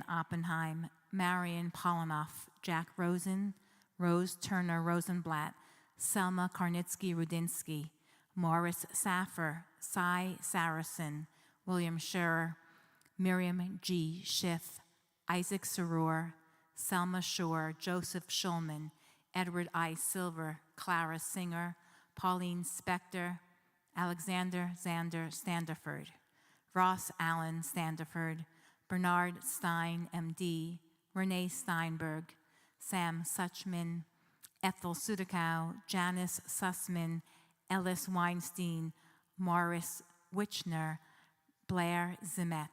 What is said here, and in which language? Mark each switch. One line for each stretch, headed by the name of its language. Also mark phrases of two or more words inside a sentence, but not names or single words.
English: Oppenheim, Marion Polinoff, Jack Rosen, Rose Turner Rosenblatt, Selma Karnitsky-Rudinsky, Morris Saffer, Cy Saracen, William Scherer, Miriam G. Schiff, Isaac Sarur, Selma Shore, Joseph Schulman, Edward I. Silver, Clara Singer, Pauline Spector, Alexander Zander Standiford, Ross Allen Standiford, Bernard Stein, M.D., Renee Steinberg, Sam Suchman, Ethel Sudakow, Janice Sussman, Ellis Weinstein, Morris Wichner, Blair Zimet.